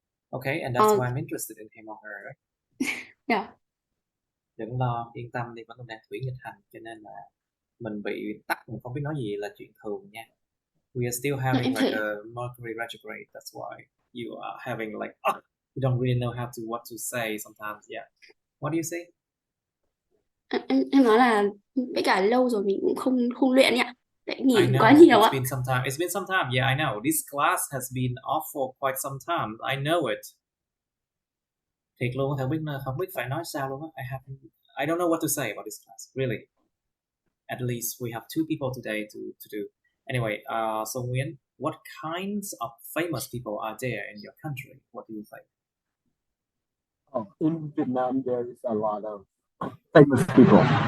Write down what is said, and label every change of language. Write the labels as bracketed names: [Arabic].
[English] Okay, and that's why I'm interested in him or her, right? Yeah. [Vietnamese] Đừng lo, yên tâm đi, vẫn còn đang thủy nghịch hành, cho nên là mình bị tắc, mình không biết nói gì là chuyện thường nha. [English] We are still having like a Mercury retrograde, that's why you are having like, you don't really know what to say sometimes, yeah. What do you say? [Vietnamese] Em nói là với cả lâu rồi mình cũng không luyện ạ. Tại nghỉ quá nhiều ạ. [English] It's been some time, yeah, I know. This class has been off for quite some time, I know it. [Vietnamese] Thiệt luôn, không biết phải nói sao luôn á. [English] I don't know what to say about this class, really. At least we have 2 people today to do. Anyway, so Nguyen, what kinds of famous people are there in your country? What do you think? In Vietnam, there is a lot of famous people.